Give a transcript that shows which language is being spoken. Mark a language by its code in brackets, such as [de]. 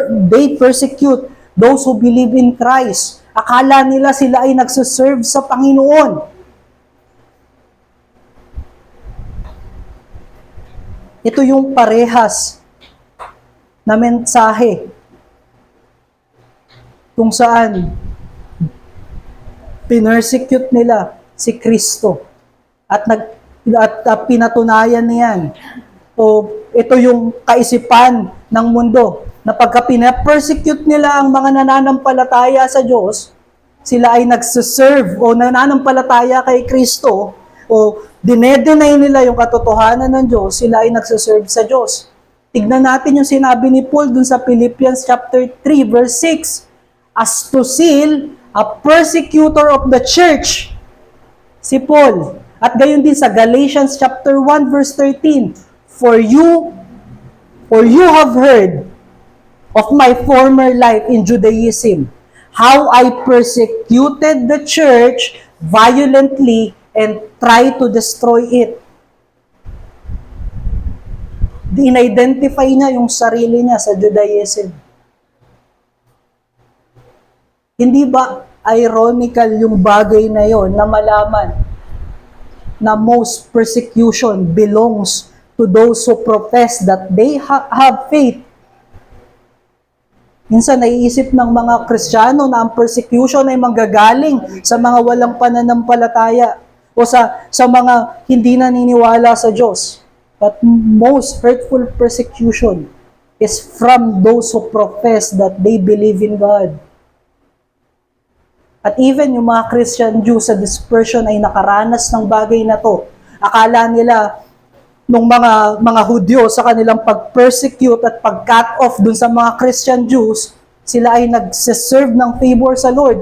[en] They persecute those who believe in Christ. [tl] Akala nila sila ay nagsuserve sa Panginoon. Ito yung parehas na mensahe kung saan pinersecute nila si Kristo at pinatunayan niyan. O ito yung kaisipan ng mundo na pagka pinapersecute nila ang mga nananampalataya sa Diyos, sila ay nagsiserve o nananampalataya kay Kristo o dinedenay nila yung katotohanan ng Diyos, sila ay nagsiserve sa Diyos. Tignan natin yung sinabi ni Paul dun sa Philippians chapter 3 verse 6. [en] As to seal, a persecutor of the church, si Paul. [tl] At gayon din sa [en] Galatians chapter 1 verse 13, For you have heard of my former life in Judaism, how I persecuted the church violently and tried to destroy it. [tl] In-identify niya yung sarili niya sa Judaism. Hindi ba [en] ironical [tl] yung bagay na yon na malaman na [en] most persecution belongs to those who profess that they have faith? [tl] Minsan naiisip ng mga Kristiyano na ang persecution ay manggagaling sa mga walang pananampalataya o sa mga hindi naniniwala sa Diyos. [en] But most hurtful persecution is from those who profess that they believe in God. [tl] At even yung mga Christian Jews sa dispersion ay nakaranas ng bagay na to. Akala nila nung mga Hudyo sa kanilang pag-persecute at pag-cut off dun sa mga Christian Jews, sila ay nagsiserve ng favor sa Lord.